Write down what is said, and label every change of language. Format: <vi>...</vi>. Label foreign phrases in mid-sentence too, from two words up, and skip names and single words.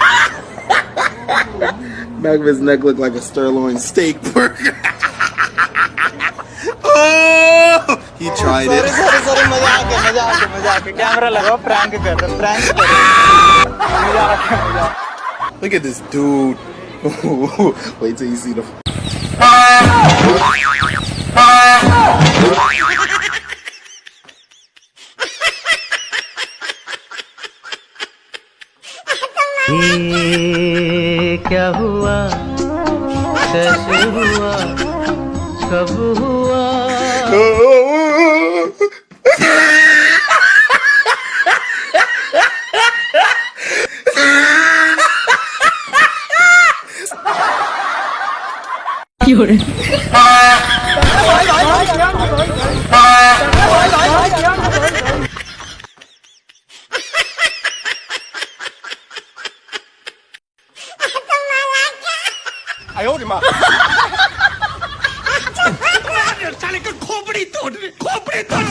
<en>Back of his neck looked like a sirloin steak burger. Oh, he tried it.</en> <hi>सॉरी मजाक है कैमरा लगाओ प्रैंक कर रहे प्रैंक कर</hi> <en>Look at this dude. Wait till you see the.</en> <hi>क्या हुआ कैसे हुआ कब हुआ</hi> <zh>有人，哎呦我的妈</zh> <hi>！साले का खोपड़ी तोड़ साले</hi>